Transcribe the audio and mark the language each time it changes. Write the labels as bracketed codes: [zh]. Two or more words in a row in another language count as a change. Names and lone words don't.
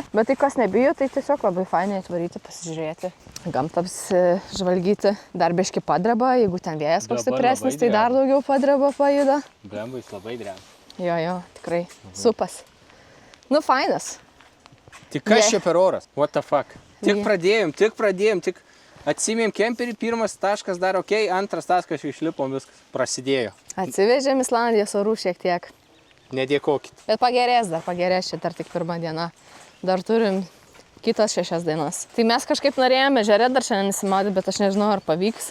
[lt] Bet tai kas nebijo, tai tiesiog labai fainai atvaryti, pasižiūrėti. Gamtą apsižvalgyti. Dar biški padreba, jeigu ten vėjas koks stipresnis, tai dar daugiau padreba pajuda. Blemba, jis labai dreba. Jo, tikrai. Supas. Nu, fainas. Tik kas čia per oras? [en] What the fuck? [lt] Tik pradėjom, tik Atsimėm kemperį, pirmas taškas dar ok, antras taškas išlipom, viskas prasidėjo. Atsivežėm Islandijos orų šiek tiek. Nedėkokit. Bet pagerės, čia dar tik pirma diena. Dar turim kitas 6 dienas. Tai mes kažkaip norėjome ežere dar šiandien nesimaudyti, bet aš nežinau, ar pavyks.